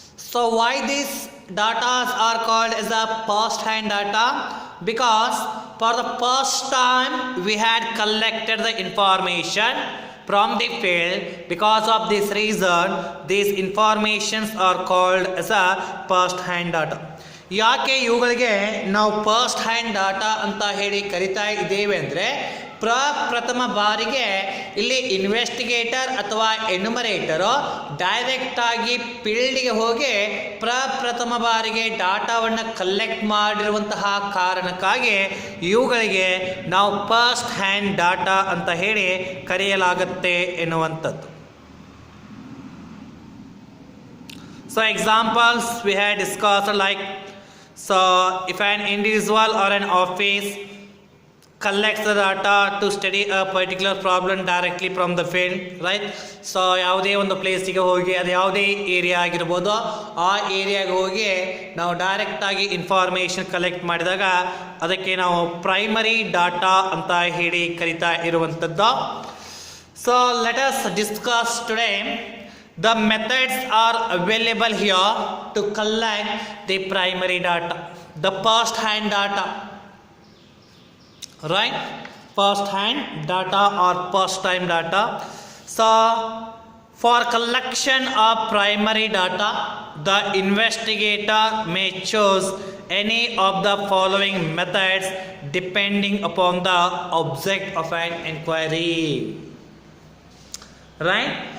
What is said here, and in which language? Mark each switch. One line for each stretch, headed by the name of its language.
English: So why these data are called as a first hand data? Because for the first time we had collected the information from the field. Because of this reason, these informations are called as a first hand data.
Kannada: ಯಾಕೆ ಇವುಗಳಿಗೆ ನಾವು first hand data ಅಂತ ಹೇಳಿ ಕರಿತಾ ಇದ್ದೇವೆ ಅಂದರೆ, ಪ್ರಥಮ ಬಾರಿಗೆ ಇಲ್ಲಿ ಇನ್ವೆಸ್ಟಿಗೇಟರ್ ಅಥವಾ ಎನ್ಯುಮರೇಟರು ಡೈರೆಕ್ಟ್ ಆಗಿ ಫೀಲ್ಡ್ಗೆ ಹೋಗಿ ಪ್ರಥಮ ಬಾರಿಗೆ ಡಾಟಾವನ್ನು ಕಲೆಕ್ಟ್ ಮಾಡಿರುವಂತಹ ಕಾರಣಕ್ಕಾಗಿ ಇವುಗಳಿಗೆ ನಾವು ಫಸ್ಟ್ ಹ್ಯಾಂಡ್ ಡಾಟಾ ಅಂತ ಹೇಳಿ ಕರೆಯಲಾಗುತ್ತೆ ಎನ್ನುವಂಥದ್ದು.
English: So examples we had discussed, like, so if an individual or an office collects the data to study a particular problem directly from the field, right?
Kannada: So ಯಾವುದೇ ಒಂದು ಪ್ಲೇಸಿಗೆ ಹೋಗಿ, ಅದು ಯಾವುದೇ ಏರಿಯಾ ಆಗಿರ್ಬೋದು, ಆ ಏರಿಯಾಗೆ ಹೋಗಿ ನಾವು ಡೈರೆಕ್ಟಾಗಿ ಇನ್ಫಾರ್ಮೇಷನ್ ಕಲೆಕ್ಟ್ ಮಾಡಿದಾಗ ಅದಕ್ಕೆ ನಾವು ಪ್ರೈಮರಿ ಡಾಟಾ ಅಂತ ಹೇಳಿ ಕರಿತಾ ಇರುವಂಥದ್ದು.
English: So let us discuss today the methods are available here to collect the primary data, the first hand data, right? First hand data or first time data. So for collection of primary data, the investigator may choose any of the following methods depending upon the object of an inquiry, right?